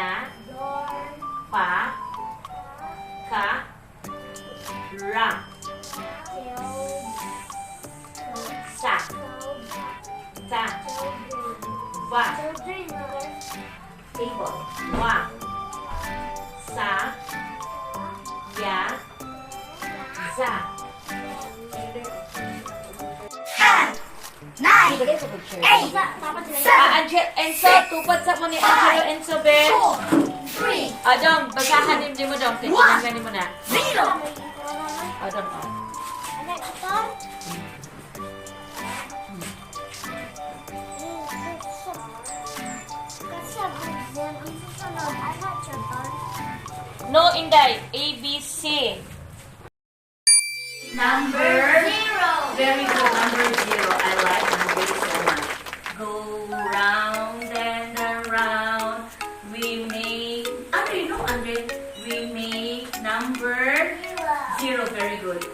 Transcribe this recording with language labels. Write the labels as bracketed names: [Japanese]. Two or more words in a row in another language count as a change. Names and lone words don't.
[Cebuano] Pa. Ka. Ra. Sa. Ta. Va. Table. Wa. Sa. Ya. Za. Enzo, tupad sa mo ni Angelo, Enzo, Ben. Dong, basahan din mo, Dong. [Filipino] Tingnan mo na. Dong. [Cebuano] No, Inday. [English] A, B, C. Number zero. Very good. Number zero. I like number so much. Go round and around. We make... Andrei, no, Andrei. We make number zero. Very good.